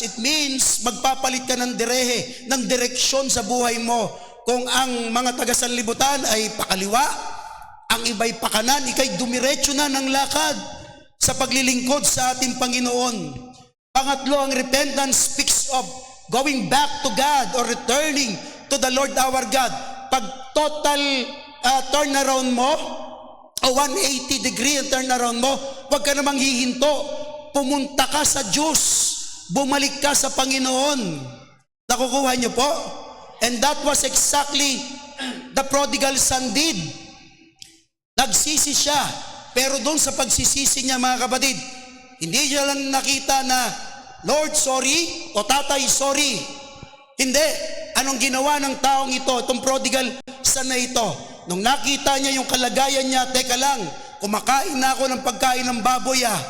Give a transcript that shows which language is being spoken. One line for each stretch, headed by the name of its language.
English: It means
Filipino: magpapalit ka ng direhe, ng direksyon sa buhay mo. Kung ang mga taga-sanlibutan ay pakaliwa, ang iba'y pakanan, ikay dumiretso na ng lakad sa paglilingkod sa ating Panginoon. Pangatlo, ang
English: repentance speaks of going back to God or returning to the Lord our God.
Filipino: Pag total turnaround mo, o 180 degree ang turnaround mo, huwag ka namang hihinto. Pumunta ka sa Diyos. Bumalik ka sa Panginoon. Nakukuha niyo po?
English: And that was exactly the prodigal son did.
Filipino: Nagsisi siya. Pero doon sa pagsisisi niya, mga kapatid, hindi niya lang nakita na, Lord, sorry, o Tatay, sorry. Hindi. Anong ginawa ng taong ito, itong prodigal son na ito? Nung nakita niya yung kalagayan niya, teka lang, kumakain na ako ng pagkain ng baboy.